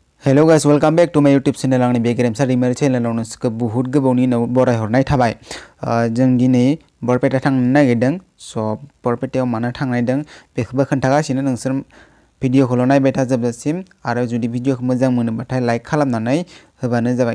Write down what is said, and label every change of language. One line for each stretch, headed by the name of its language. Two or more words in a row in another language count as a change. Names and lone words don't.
English: Hello guys, welcome back to my YouTube channel.
Bodo: आंनि बे गेरेमसा दैमारि चेनेलाव नोंसोरखौ बुहुत गोबावनि उनाव बरायहरनाय थाबाय। जों दिनै बरपेटा थांनो नागिरदों। बरपेटायाव मानो थांनायदों बेखौबो खोन्थागासिनो नोंसोर भिडिअखौल' नायबाय था जोबजासिम आरो जुदि भिडिअखौ मोजां मोनोबाथाय लाइक खालामनानै होबानो जाबाय।